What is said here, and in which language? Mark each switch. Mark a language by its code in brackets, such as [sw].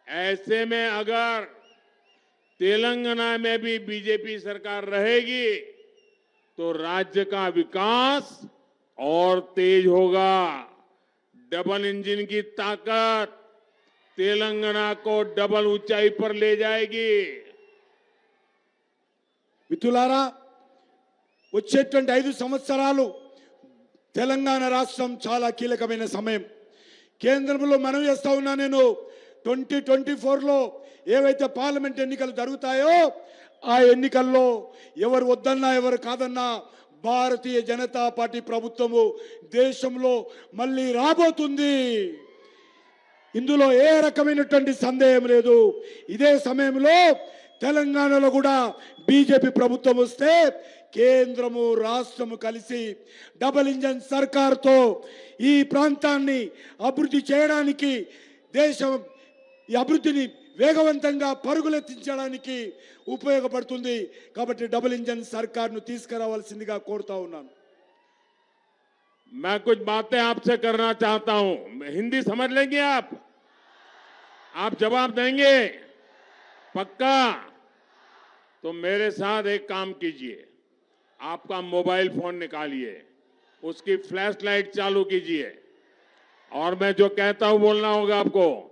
[hi] ऐसे में अगर तेलंगाना में भी बीजेपी सरकार रहेगी तो राज्य का विकास और तेज होगा। डबल इंजन की ताकत तेलंगाना को डबल ऊंचाई पर ले जाएगी। [te] మిత్రులారా, వచ్చేటువంటి 5 సంవత్సరాలు తెలంగాణ రాష్ట్రం చాలా కీలకమైన సమయం. కేంద్రంలో మనం చేస్తా ఉన్నా నేను 2024లో ఏవైతే పార్లమెంట్ ఎన్నికలు జరుగుతాయో ఆ ఎన్నికల్లో ఎవరు వద్దన్నా ఎవరు కాదన్నా భారతీయ జనతా పార్టీ ప్రభుత్వము దేశంలో మళ్ళీ రాబోతుంది. ఇందులో ఏ రకమైనటువంటి సందేహం లేదు. ఇదే సమయంలో తెలంగాణలో కూడా బీజేపీ ప్రభుత్వం వస్తే కేంద్రము రాష్ట్రము కలిసి డబుల్ ఇంజన్ సర్కార్తో ఈ ప్రాంతాన్ని అభివృద్ధి చేయడానికి దేశం ఈ అభివృద్ధిని వేగవంతంగా పరుగులెత్తించడానికి ఉపయోగపడుతుంది. కాబట్టి డబుల్ ఇంజన్ సర్కార్ను తీసుకురావాల్సిందిగా కోరుతా ఉన్నాను. [hi] मैं कुछ बातें आपसे करना चाहता हूं। हिंदी समझ लेंगे आप जवाब देंगे पक्का? तो मेरे साथ एक काम कीजिए, आपका मोबाइल फोन निकालिए, उसकी फ्लैश लाइट चालू कीजिए और मैं जो कहता हूं बोलना होगा आपको।